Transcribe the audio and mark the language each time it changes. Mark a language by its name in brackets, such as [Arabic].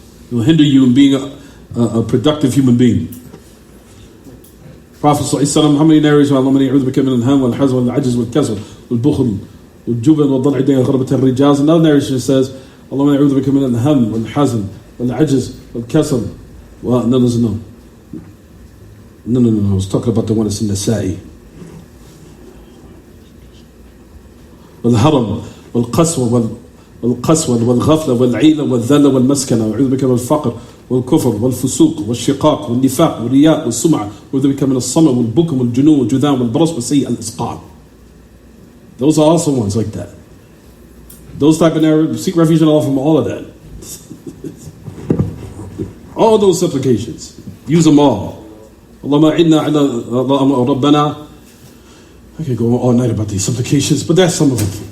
[English] It will hinder you in being a productive human being. Prophet ﷺ, how many narrations? [Arabic] اللهم إني أعوذ بك من الهم والحزن والعجز والكسل والبخل والجبن والضلع الدين وغلبة الرجال. [English] Another narration says, [Arabic] اللهم إني أعوذ بك من الهم والحزن والعجز والكسل. [English] Well, no. I was talking about the one that's in the Nasa'i. [Arabic] والهرم والقسوة والغفلة والعيلة والذلة والمسكنة. وأعوذ بك من الفقر والكفر والفسوق والشقاق والنفاق والرياء والسمعة. وأعوذ بك من الصمم والبكم والجنون والجذام والبرص وسيء الإسقاط. [English] Those are also ones like that. Those type of narratives, seek refuge in Allah from all of that. All those supplications, use them all. [Arabic] Allahumma a'idna ala Rabbana. [English] I could go all night about these supplications, but that's some of them.